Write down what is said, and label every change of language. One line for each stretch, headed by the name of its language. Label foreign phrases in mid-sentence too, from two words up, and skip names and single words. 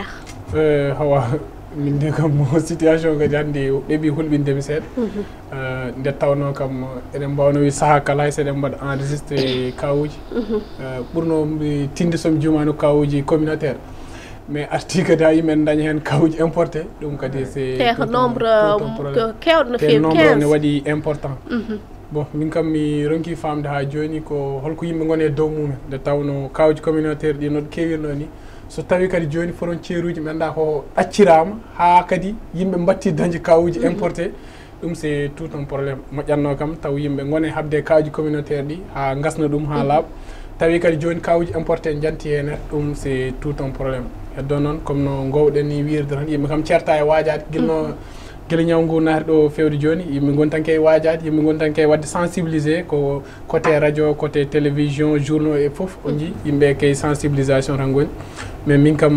Fula: Hawa min de kam situation kadi hannde ɗeɓi hulɓindemi seeɗa nde tawno kam eɗen mbawno wi saaha kala hay so eɗen mbaɗa enregistré kawuji ɓurno tinde somi jumani kawuji communautaire mais arti kadi ha yimɓe daña hen kawuji importé ɗum kadi c'est nombre kewɗo no fewi nombre ne waɗi important bon min kam mi ronki famde ha joni ko holko yimɓe goni e dow mumen nde tawno kawuji communautaire ɗi no kewirno ni so tawi kadi joni frontiére uji ɓenɗa ko ɗaccirama ha kadi yimɓe batti dañde kawuji importé ɗum
French: c'est tout un probléme
Fula: moƴƴatno kam taw yimɓe gone habde kawuji communautaire ɗi ha gasna ɗum ha laaɓa tawi kadi joni kawuji importé janti hen ɗum
French: c'est tout un probléme
Fula: heddo noon comme no gowɗen ni wirde tan yimɓe kam certa e wajade guilno guila ñawngu naati ɗo fewde joni yimɓe goni tan kay wajade yimɓe goni tan kay wadde sensibilisé ko
French: côté radio côté télévision journaux
Fula: e foof o jii yimɓe kay sensibilisation tan goni mais min kam